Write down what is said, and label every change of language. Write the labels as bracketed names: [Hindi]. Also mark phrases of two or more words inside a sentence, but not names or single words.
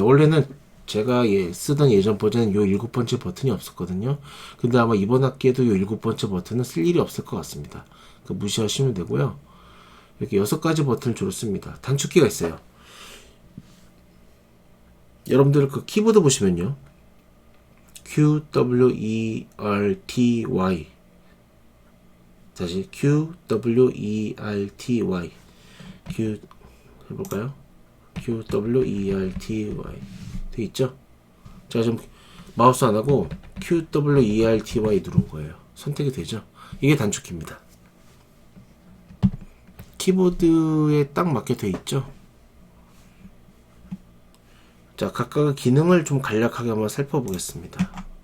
[Korean] 원래는 제가 쓰던 예전 버전은 요 7번째 버튼이 없었거든요. 근데 아마 이번 학기에도 요 7번째 버튼은 쓸 일이 없을 것 같습니다. 무시하시면 되고요. 이렇게 6가지 버튼을 주로 씁니다. 단축키가 있어요. 여러분들 그 키보드 보시면요, Q, W, E, R, T, Y. 다시 Q, W, E, R, T, Y. Q 해볼까요? Q, W, E, R, T, Y. 돼 있죠? 제가 지금 마우스 안 하고 Q, W, E, R, T, Y 누른 거예요. 선택이 되죠? 이게 단축키입니다. 키보드에 딱 맞게 돼 있죠? 자, 각각의 기능을 좀 간략하게 한번 살펴보겠습니다.